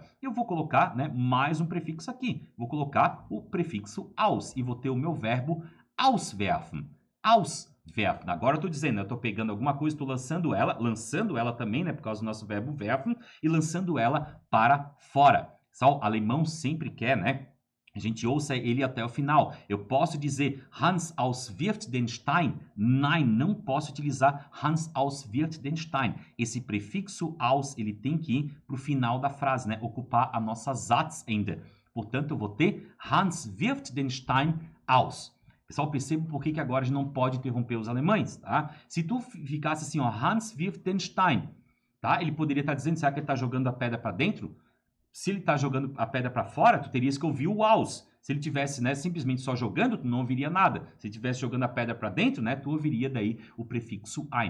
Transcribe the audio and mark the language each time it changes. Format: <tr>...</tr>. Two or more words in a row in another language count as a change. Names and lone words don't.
<pt>Eu vou colocar, né, mais um prefixo aqui. Vou colocar o prefixo aus e vou ter o meu verbo auswerfen. Auswerfen. Agora eu estou dizendo, eu estou pegando alguma coisa, estou lançando ela também, né, por causa do nosso verbo werfen, e lançando ela para fora. Só o alemão sempre quer, né? A gente ouça ele até o final. Eu posso dizer</pt> <de>Hans auswirft den Stein?</de> <pt>Nein, não posso utilizar</pt> <de>Hans auswirft den Stein.</de> <pt>Esse prefixo aus, ele tem que ir para o final da frase, né? Ocupar a nossa Satzende. Portanto, eu vou ter</pt> <de>Hans wirft den Stein aus.</de> <pt>Pessoal, perceba por que agora a gente não pode interromper os alemães, tá? Se tu ficasse assim, ó,</pt> <de>Hans wirft den Stein,</de> <pt>tá? Ele poderia estar dizendo, será que ele está jogando a pedra para dentro? Se ele está jogando a pedra para fora, tu terias que ouvir o aus. Se ele tivesse, né, simplesmente só jogando, tu não ouviria nada. Se ele estivesse jogando a pedra para dentro, né, tu ouviria daí o prefixo ein.</pt>